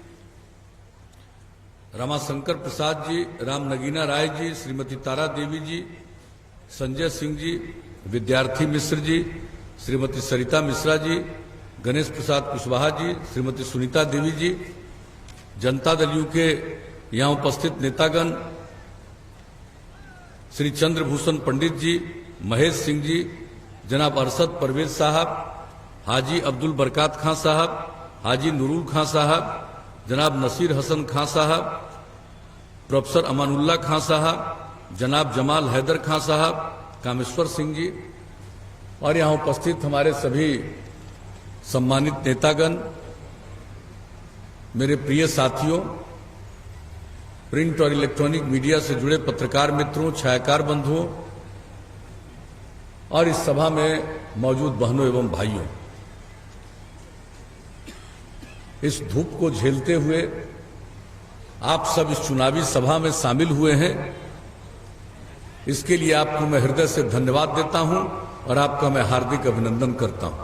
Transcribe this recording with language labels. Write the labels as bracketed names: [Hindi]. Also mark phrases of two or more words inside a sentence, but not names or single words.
[Hindi] रामाशंकर प्रसाद जी, राम नगीना राय जी, श्रीमती तारा देवी जी, संजय सिंह जी, विद्यार्थी मिश्र जी, श्रीमती सरिता मिश्रा जी, गणेश प्रसाद कुशवाहा जी, श्रीमती सुनीता देवी जी, जनता दल यू के यहाँ उपस्थित नेतागण श्री चंद्रभूषण पंडित जी, महेश सिंह जी, जनाब अरशद परवेज साहब, हाजी अब्दुल बरकात खां साहब, हाजी नूरुल खां साहब, जनाब नसीर हसन खां साहब, प्रोफेसर अमानुल्लाह खां साहब, जनाब जमाल हैदर खां साहब, कामेश्वर सिंह जी और यहाँ उपस्थित हमारे सभी सम्मानित नेतागण, मेरे प्रिय साथियों, प्रिंट और [English] electronic media [Hindi] से जुड़े पत्रकार मित्रों, छायाकार बंधुओं और इस सभा में मौजूद बहनों एवं भाइयों, इस धूप को झेलते हुए आप सब इस चुनावी सभा में शामिल हुए हैं, इसके लिए आपको मैं हृदय से धन्यवाद देता हूं और आपका मैं हार्दिक अभिनंदन करता हूं।